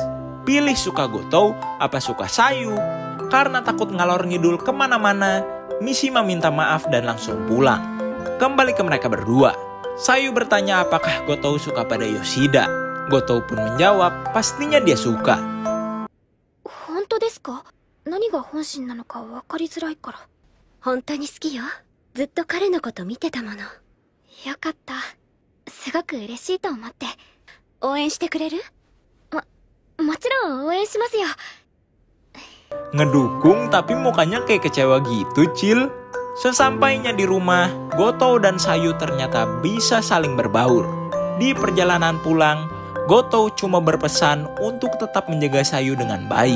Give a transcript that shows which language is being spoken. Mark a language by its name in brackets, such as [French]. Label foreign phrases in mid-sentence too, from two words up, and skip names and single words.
[Indonesian] Pilih suka Goto apa suka Sayu. Karena takut ngalor ngidul kemana-mana, Mishima minta maaf dan langsung pulang. Kembali ke mereka berdua. Sayu bertanya apakah Goto suka pada Yoshida. Goto pun menjawab pastinya dia suka. [Japanese] 本当ですか？何が本心なのか分かりづらいから。本当に好きよ。ずっと彼のこと見てたもの。よかった。すごく嬉しいと思って。応援してくれる？もちろん応援しますよ。 [Indonesian] Ngedukung tapi mukanya kayak kecewa gitu, Cil. Sesampainya di rumah, Gotou dan Sayu ternyata bisa saling berbaur. Di perjalanan pulang, Gotou cuma berpesan untuk tetap menjaga Sayu dengan baik.